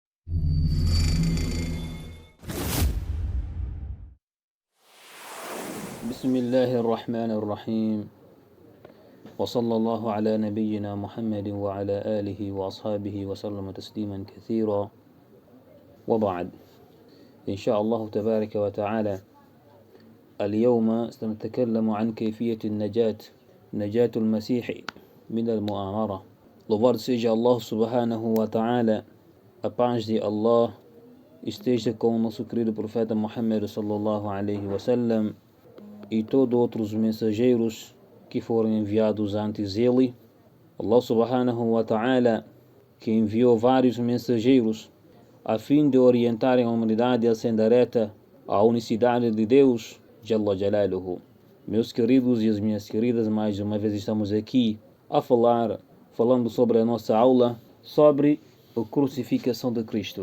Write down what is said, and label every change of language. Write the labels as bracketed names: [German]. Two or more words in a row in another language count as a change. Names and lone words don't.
[Arabic] بسم الله الرحمن الرحيم، وصلى الله على نبينا محمد وعلى آله وأصحابه وسلم تسليما كثيرا، وبعد. إن شاء الله تبارك وتعالى اليوم سنتكلم عن كيفية نجاة المسيح من المؤامرة. [Portuguese] Louvado seja Allah [Arabic] سبحانه وتعالى, [Portuguese] a paz de Allah esteja com o nosso querido profeta Muhammad [Arabic] صلى الله عليه وسلم [Portuguese] e todos outros mensageiros que foram enviados antes dele. [Arabic] الله سبحانه وتعالى, [Portuguese] que enviou vários mensageiros a fim de orientarem a humanidade à sendareta, à unicidade de Deus, [Arabic] جل جلاله. [Portuguese] Meus queridos e as minhas queridas, mais uma vez estamos aqui falando sobre a nossa aula sobre a crucificação de Cristo.